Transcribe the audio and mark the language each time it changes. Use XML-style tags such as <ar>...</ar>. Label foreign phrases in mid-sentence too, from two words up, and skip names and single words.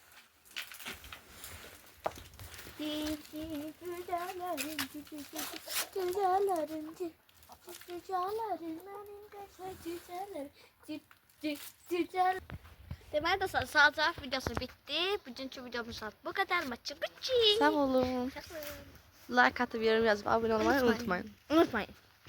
<az>Deməli dostlar, sadəcə videosu bitdi. Bugünkü videomuz bu qədər.</az> <tr>Maçı bitti.</tr> <az>Sağ olun.</az> <tr>Like atıp yorum yazıp abone olmayı unutmayın. Unutmayın.</tr>